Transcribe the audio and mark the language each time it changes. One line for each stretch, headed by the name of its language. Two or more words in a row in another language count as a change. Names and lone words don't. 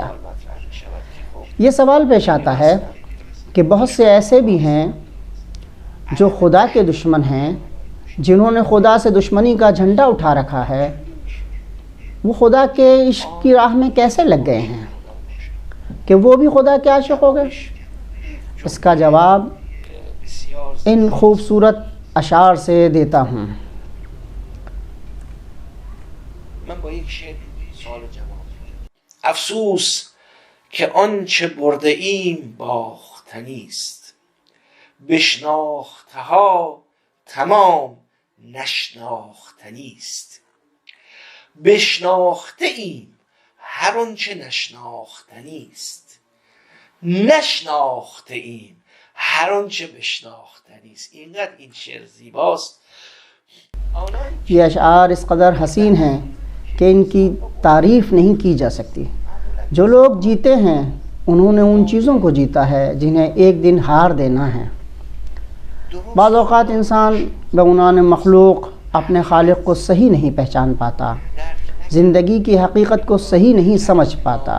Urdu: یہ سوال پیش آتا ہے کہ بہت سے ایسے بھی ہیں جو خدا کے دشمن ہیں، جنہوں نے خدا سے دشمنی کا جھنڈا اٹھا رکھا ہے، وہ خدا کے عشق کی راہ میں کیسے لگ گئے ہیں کہ وہ بھی خدا کے عاشق ہو گئے؟ اس کا جواب ان خوبصورت اشعار سے دیتا ہوں.
Persian: من با یک شعر سوال جواب میدم. افسوس که آنچه برده ایم باختنی است، بشناختها تمام نشناختنی است. بشناخته ایم هر آنچه نشناختنی است، نشناخته ایم هر آنچه بشناختنی است. اینقدر این شعر زیباست.
Urdu: یہ اشعار اس قدر حسین ہیں کہ ان کی تعریف نہیں کی جا سکتی. جو لوگ جیتے ہیں انہوں نے ان چیزوں کو جیتا ہے جنہیں ایک دن ہار دینا ہے. بعض اوقات انسان بعنوان مخلوق اپنے خالق کو صحیح نہیں پہچان پاتا، زندگی کی حقیقت کو صحیح نہیں سمجھ پاتا.